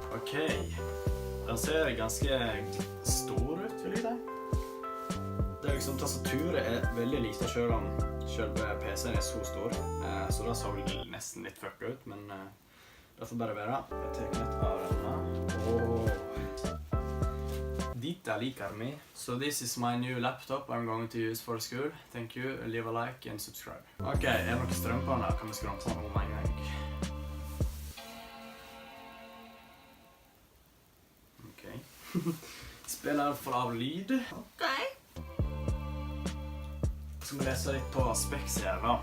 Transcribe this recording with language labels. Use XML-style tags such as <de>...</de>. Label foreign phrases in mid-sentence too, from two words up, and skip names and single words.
<no>Ok, den ser ganske stor ut, vil jeg si. Det er liksom, tastaturet er veldig lite selv om selve PC-en er så stor, så det så nesten litt fucka ut, men det får bare være. Jeg tar litt av denne. Dita liker meg.</no> <en>So this is my new laptop I'm going to use for school. Thank you, leave a like and subscribe.</en> <no>Ok, er det noen strøm på denne? Kan vi skru på den om en gang? Ok. Spiller for av lyd. Ok. Så skal vi lese litt på specs her da.</no>